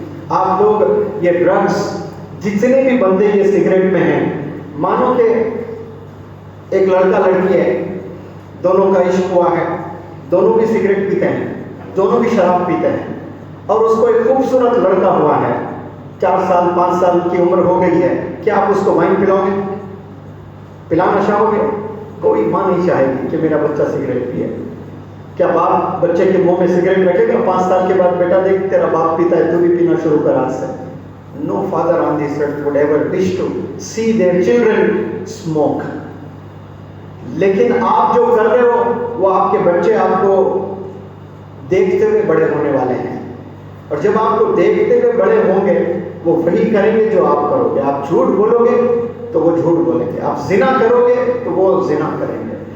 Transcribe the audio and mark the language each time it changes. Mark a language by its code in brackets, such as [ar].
[ur] آپ لوگ یہ ڈرگس، جتنے بھی بندے یہ سگریٹ میں ہیں، مانو کہ ایک لڑکا لڑکی ہے، دونوں کا عشق ہوا ہے، دونوں بھی سگریٹ پیتے ہیں، دونوں بھی شراب پیتے ہیں، اور اس کو ایک خوبصورت لڑکا ہوا ہے، 4 سال 5 سال کی عمر ہو گئی ہے. کیا آپ اس کو وائن پلاؤ گے؟ پلانا چاہو گے؟ کوئی ماں نہیں چاہے گی کہ میرا بچہ سگریٹ پیے. کیا باپ بچے کے منہ میں سگریٹ رکھے گا 5 سال کے بعد؟ بیٹا دیکھ تیرا باپ پیتا ہے تو بھی پینا شروع کر آج سے. [en] No father on this earth would ever wish to see their children smoke. [ur] لیکن آپ جو کر رہے ہو وہ آپ کے بچے آپ کو دیکھتے ہوئے بڑے ہونے والے ہیں, اور جب آپ کو دیکھتے ہوئے بڑے ہوں گے وہ وہی کریں گے جو آپ کرو گے. آپ جھوٹ بولو گے تو وہ جھوٹ بولیں گے, آپ زنا کرو گے تو وہ زنا کریں گے.